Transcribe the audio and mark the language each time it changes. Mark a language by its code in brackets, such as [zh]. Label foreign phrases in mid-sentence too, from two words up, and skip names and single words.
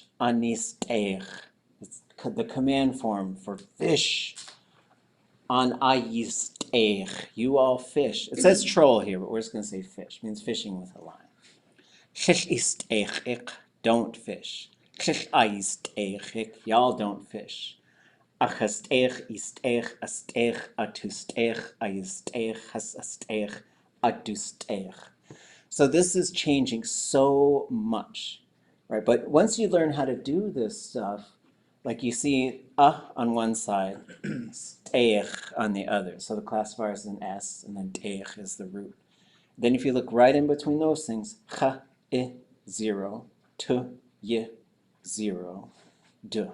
[en] S'éek, it's the command form for fish. S'éek, you all fish. It says troll here, but we're just going to say fish. It means fishing with a line. S'éek, don't fish. S'éek, y'all don't fish. [tli] S'éek, ʼatúli.átk, ʼatúli.átk. [en] So this is changing so much, right? But once you learn how to do this stuff, like you see on one side, s'éek on the other. So the classifier is an S, and then t'éek is the root. Then if you look right in between those things, cha, I, 0, tu, y, 0, du.